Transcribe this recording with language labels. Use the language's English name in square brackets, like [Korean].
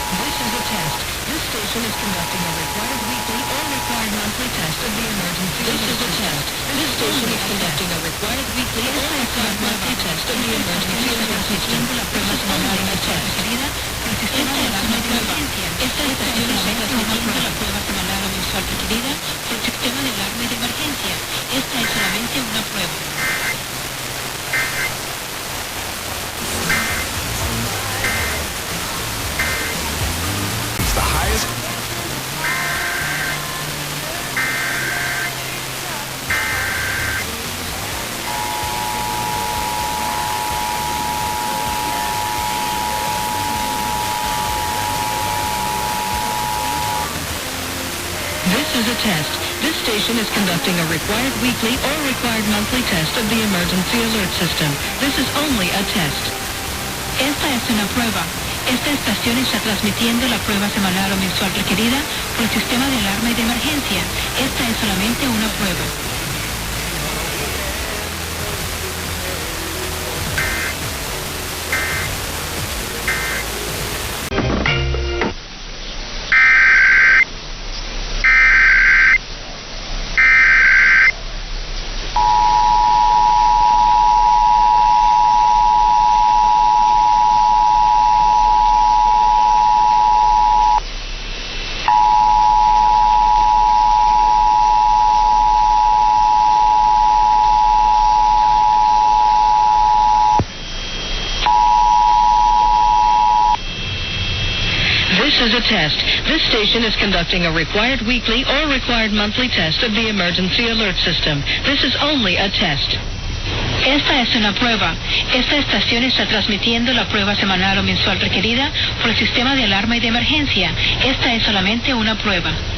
[English] This station is conducting a required weekly or required monthly test of the emergency. This is a test. This station is conducting a required weekly or required monthly test of the emergency alert system. [Spanish] La prueba semanal y mensual requerida por el sistema de alarma y de emergencia. Esta estación está transmitiendo la prueba semanal o mensual requerida por el sistema de alarma y de emergencia. Esta es solamente una prueba. [English] This is a test. This station is conducting a required weekly or required monthly test of the emergency alert system. This is only a test. [Spanish] Esta es una prueba. Esta estación está transmitiendo la prueba semanal o mensual requerida por el sistema de alarma y de emergencia. Esta es solamente una prueba. [English] This is a test. This station is conducting a required weekly or required monthly test of the emergency alert system. This is only a test. [Spanish] Esta es una prueba. Esta estación está transmitiendo la prueba semanal o mensual requerida por el sistema de alarma y de emergencia. Esta es solamente una prueba.